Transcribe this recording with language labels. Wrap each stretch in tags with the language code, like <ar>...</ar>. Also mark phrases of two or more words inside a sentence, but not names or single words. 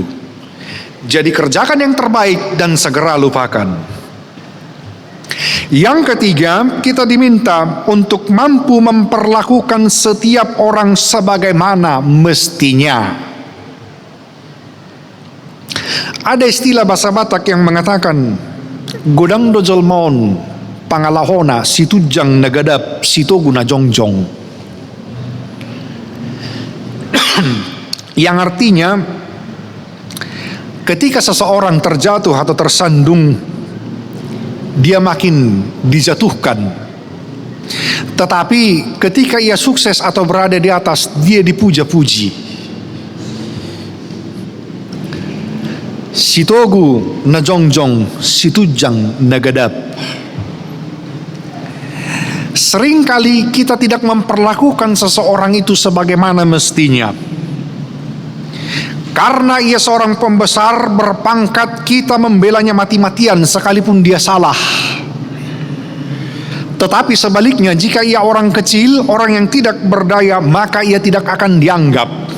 <id>Jadi kerjakan yang terbaik dan segera lupakan. Yang ketiga, kita diminta untuk mampu memperlakukan setiap orang sebagaimana mestinya. Ada istilah bahasa Batak yang mengatakan,</id> <bbc>godang dojol mon, pangalahona, situjang nagadap, sitogu na jongjong.</bbc> <id>Yang artinya, ketika seseorang terjatuh atau tersandung, dia makin dijatuhkan. Tetapi ketika ia sukses atau berada di atas, dia dipuja-puji.</id> <bbc>Sitogu na jongjong, situjang nagadap.</bbc> <id>Seringkali kita tidak memperlakukan seseorang itu sebagaimana mestinya. Karena ia seorang pembesar berpangkat, kita membelanya mati-matian sekalipun dia salah. Tetapi sebaliknya, jika ia orang kecil, orang yang tidak berdaya, maka ia tidak akan dianggap.</id>